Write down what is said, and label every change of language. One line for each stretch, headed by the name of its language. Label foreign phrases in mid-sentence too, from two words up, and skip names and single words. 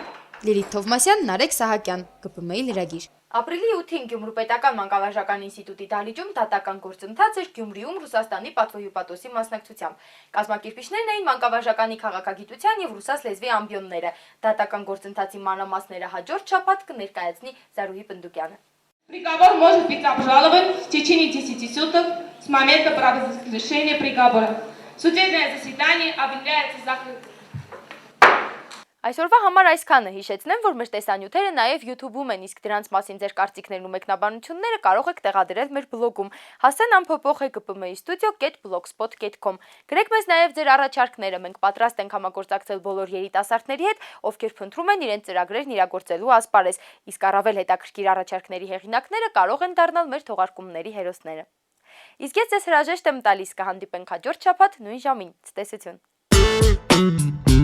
Armenian: Լիլիթ Թովմասյան, Նարեկ Սահակյան, ԿՊՄ լրագիր։ Ապրիլի 8-ին Գյումրու պետական մանկավարժական ինստիտուտի դահլիճում դատական գործընթաց էր Գյումրիում Ռուսաստանի պատվոհյուպատոսի մասնակցությամբ։ Կազմակերպիչներն էին մանկավարժականի քաղաքագիտության եւ ռուսաց լեզվի ամբիոնները։ Դատական գործընթացի մանրամասները հաջորդ շաբաթ կներկայացնի Զարուհի Պնդուկյանը։
Russian: Приговор может быть обжалован в течение 10 суток с момента провозглашения приговора. Судебное заседание объявляется закрытым.
Armenian: Այսօրվա համար այսքանը, հիշեցնեմ, որ մեր տեսանյութերը նաև YouTube-ում են, իսկ դրանց մասին ձեր կարծիքներն ու մեկնաբանությունները կարող եք տեղադրել մեր բլոգում հասեն անփոփոխ ԿՊՄ studio.blogspot.com։ Գրեք մեզ նաև ձեր առաջարկները, մենք պատրաստ ենք համագործակցել բոլոր երիտասարդների հետ, ովքեր փնտրում են իրենց ծրագրերն իրագործելու ասպարեզ, իսկ առավել հետաքրքիր առաջարկների հեղինակները կարող են դառնալ մեր թողարկումների հերոսները։ Իսկ ես ձեզ հրաժեշտ եմ տալիս, կհանդիպենք հաջորդ շաբաթ նույն ժամին։ Ցտեսություն։